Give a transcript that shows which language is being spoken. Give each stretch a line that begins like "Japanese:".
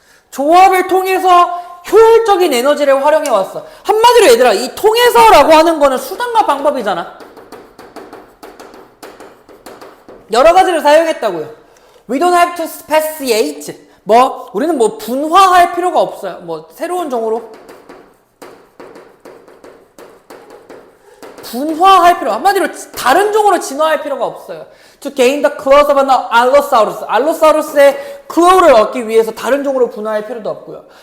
Korean: 조합을 통해서 효율적인 에너지를 활용해 왔어. 한마디로 얘들아, 이 통해서라고 하는 거는 수단과 방법이잖아. 여러 가지를 사용했다고요.
English: We don't have to speciate.
Korean: 우리는 분화할 필요가 없어요. 새로운 종으로 분화할 필요, 한마디로 다른 종으로 진화할 필요가 없어요.
English: To gain the claws of an Allosaurus.
Korean: 알로사우루스의 클로우를 얻기 위해서 다른 종으로 분화할 필요도 없고요.